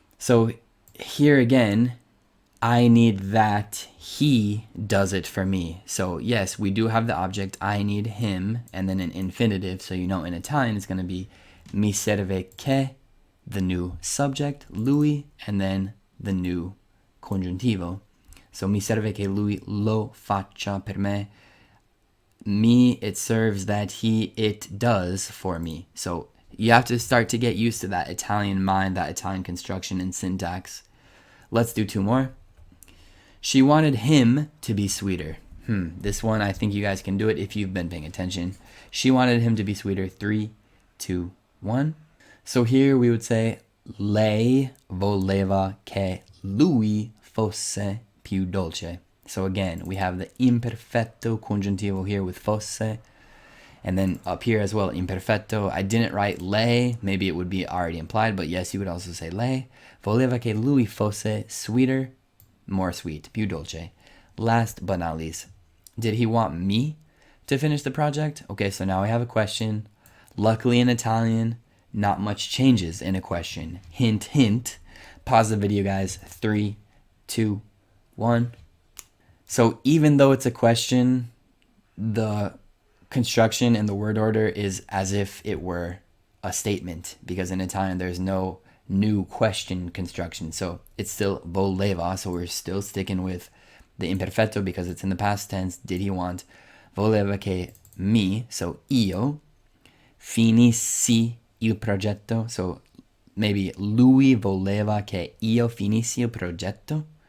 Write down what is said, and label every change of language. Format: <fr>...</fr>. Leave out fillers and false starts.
<en>So here again, I need that he does it for me. So yes, we do have the object I need him and then an infinitive. So you know in Italian it's going to be</en> <it>mi serve che,</it> <en>the new subject, lui, and then the new congiuntivo. So</en> <it>mi serve che lui lo faccia per me.</it> <en>Me, it serves that he, it does for me. So you have to start to get used to that Italian mind, that Italian construction and syntax. Let's do 2 more. She wanted him to be sweeter. This one, I think you guys can do it if you've been paying attention. She wanted him to be sweeter. 3, 2, 1. So here we would say,</en> <it>lei voleva che lui fosse più dolce.</it> <en>So again, we have the imperfetto congiuntivo here with fosse. And then up here as well, imperfetto. I didn't write lei. Maybe it would be already implied, but yes, you would also say lei.</en> <it>Voleva che lui fosse</it> <en>sweeter, more sweet,</en> <it>più dolce.</it> <en>Last but not least, did he want me to finish the project? Okay, so now I have a question. Luckily in Italian, not much changes in a question. Hint, hint. Pause the video, guys. 3, 2, 1. So even though it's a question, the construction and the word order is as if it were a statement, because in Italian there's no new question construction. So it's still voleva, so we're still sticking with the imperfetto because it's in the past tense. Did he want?</en> <it>Voleva che mi,</it> <en>so</en> <it>io, finissi il progetto.</it> <en>So maybe</en> <it>lui voleva che io finissi il progetto.</it>